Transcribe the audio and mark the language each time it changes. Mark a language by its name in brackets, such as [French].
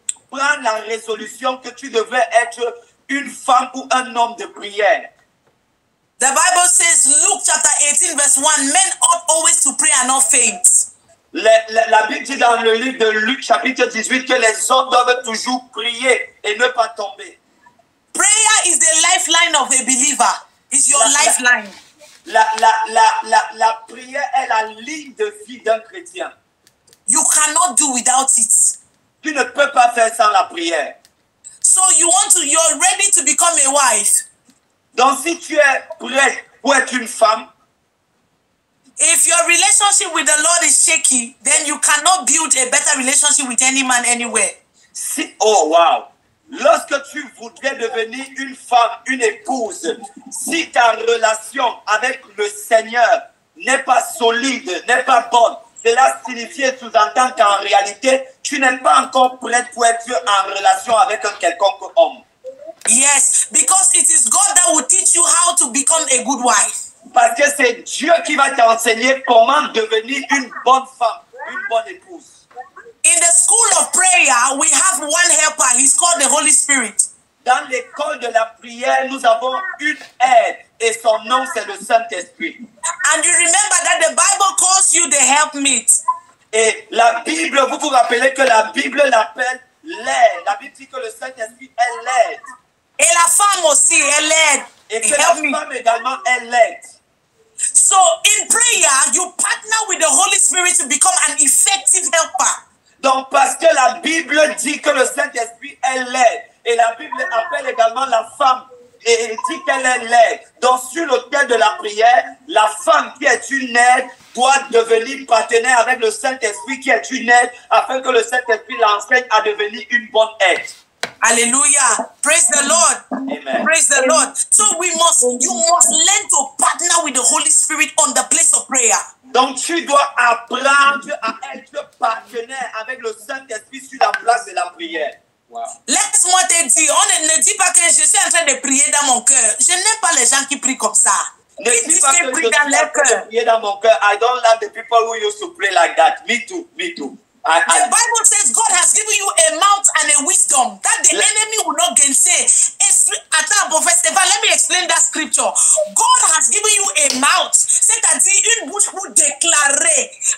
[French] Prends la résolution que tu devrais être une femme ou un homme de prière. [English] The Bible says, Luke chapter 18 verse 1, men ought always to pray and not faint. [French] La Bible dit dans le livre de Luc chapitre 18 que les hommes doivent toujours prier et ne pas tomber. [English] Prayer is the lifeline of a believer. It's your lifeline. [French] La prière est la ligne de vie d'un chrétien. [English] You cannot do without it. [French] Tu ne peux pas faire sans la prière. [English] So you're ready to become a wife. [French] Donc si tu es prêt pour être une femme, [English] if your relationship with the Lord is shaky, then you cannot build a better relationship with any man anywhere. Oh wow! [French] Lorsque tu voudrais devenir une femme, une épouse, si ta relation avec le Seigneur n'est pas solide, n'est pas bonne, cela signifie et sous-entend qu'en réalité, tu n'es pas encore prête pour être en relation avec un quelconque homme. [English] Yes, because it is God that will teach you how to become a good wife. [French] Parce que c'est Dieu qui va t'enseigner comment devenir une bonne femme, une bonne épouse. [English] In the school of prayer, we have one helper. He's called the Holy Spirit. [French] Dans l'école de la prière, nous avons une aide et son nom c'est le Saint-Esprit. [English] And you remember that the Bible calls you the helpmeet. [French] Et la Bible, vous vous rappelez que la Bible l'appelle l'aide. La Bible dit que le Saint-Esprit est l'aide. Et la femme aussi, elle aide. Et que la femme également est l'aide. [English] So in prayer, you partner with the Holy Spirit to become an effective helper. [French] Donc parce que la Bible dit que le Saint-Esprit est l'aide. Et la Bible appelle également la femme et dit qu'elle est l'aide. Donc sur l'autel de la prière, la femme qui est une aide doit devenir partenaire avec le Saint-Esprit qui est une aide afin que le Saint-Esprit l'enseigne à devenir une bonne aide. [English] Hallelujah. Praise the Lord. Amen. Praise the Lord. So you must learn to partner with the Holy Spirit on the place of prayer. Donc tu dois apprendre à être partenaire avec le Saint-Esprit sur la place de la prière. Wow. [French] Laisse-moi te dire, on ne dit pas que je suis en train de prier dans mon cœur. Je n'aime pas les gens qui prient comme ça. Ne dis pas que je suis en train de prier dans mon cœur. [English] I don't like the people who used to pray like that. Me too, me too. The Bible says God has given you a mouth and a wisdom that the enemy will not gainsay. [French] Attends, [English] Prophet Stéphane, let me explain that scripture. God has given you a mouth, [French] c'est-à-dire une bouche pour déclarer.